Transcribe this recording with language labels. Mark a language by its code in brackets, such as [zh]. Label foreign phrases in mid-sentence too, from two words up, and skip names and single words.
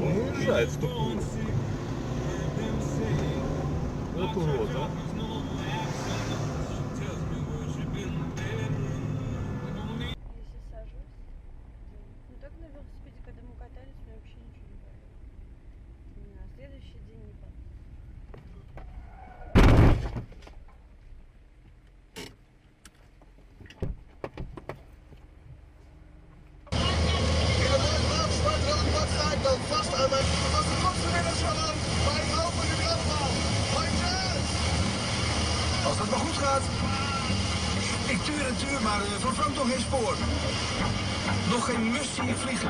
[ru] Он уезжает в такую. Вот урод, а. Если сажусь, ну так на велосипеде, когда мы катались, мне вообще ничего не болело. На следующий день не болело. [nl] Vast aan mijn als de grootste renners van land. Maar ik hoop in de brandbaan. Als het maar goed gaat. Ik tuur en tuur, maar van Frank nog geen spoor. Nog geen mus zie ik vliegen.